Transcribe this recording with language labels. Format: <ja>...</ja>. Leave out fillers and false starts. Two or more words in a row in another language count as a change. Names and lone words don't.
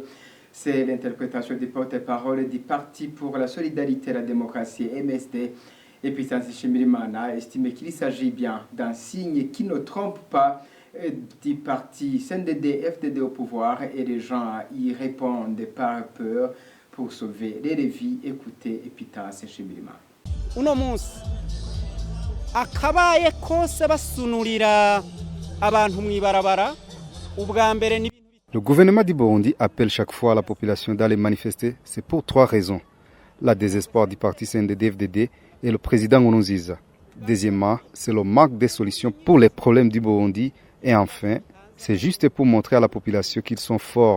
<fr>C'est l'interprétation du porte-parole du Parti pour la solidarité et la démocratie MSD. Et puis Chimirimana a estimé qu'il s'agit bien d'un signe qui ne trompe pas du parti CNDD-FDD au pouvoir et les gens y répondent par peur pour sauver les vies. Écoutez Epitase Chimirimana.</fr> <rn>Uno munsi akabaye kose basunurira abantu mwibarabara ubwa mbere ni.</rn> <fr>Le gouvernement du Burundi appelle chaque fois la population d'aller manifester. C'est pour 3 raisons. La désespoir du parti CNDD-FDD et le président Nkurunziza. Deuxièmement, c'est le manque de solutions pour les problèmes du Burundi. Et enfin, c'est juste pour montrer à la population qu'ils sont forts.</fr>